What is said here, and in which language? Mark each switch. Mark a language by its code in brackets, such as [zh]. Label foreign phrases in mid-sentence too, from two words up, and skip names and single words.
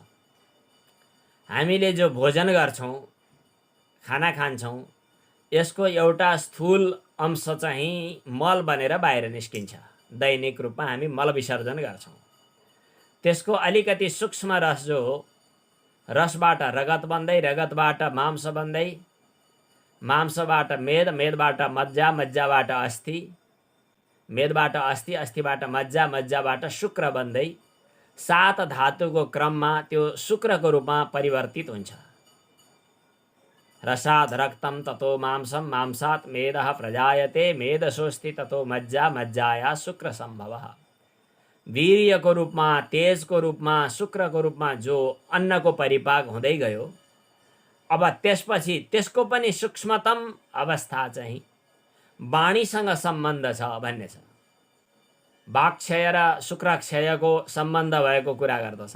[ne] हामीले जो भोजन गर्छौँ, खाना खान्छौँ, यसको एउटा स्थूल अंश चाहिँ मल बनेर बाहिर निस्किन्छ। दैनिक रूपमा हामी मल विसर्जन गर्छौँ। त्यसको अलिकति सूक्ष्म रस जो हो, रसबाट रगत बन्दै, रगतबाट मांस बन्दै, मांसबाट मेद, मेदबाट मज्जा, मज्जाबाट अस्थि, मेदबाट अस्थि, अस्थिबाट मज्जा, मज्जाबाट शुक्र बन्दै 7 धातुको क्रममा त्यो शुक्रको रूपमा परिवर्तित हुन्छ। [sa] रसाद रक्तम ततो मांसम, मांसात् मेदः प्रजायते, मेदसोऽस्ति ततो मज्जा, मज्जाया शुक्र सम्भवः। [ne] वीर्यको रूपमा, तेजको रूपमा, शुक्रको रूपमा जो अन्नको परिपाक हुँदै गयो, अब त्यसपछि त्यसको पनि सूक्ष्मतम अवस्था चाहिँ वाणीसँग सम्बन्ध छ भन्ने छ। वाक्क्षय र शुक्रक्षयको सम्बन्ध भएको कुरा गर्दछन्।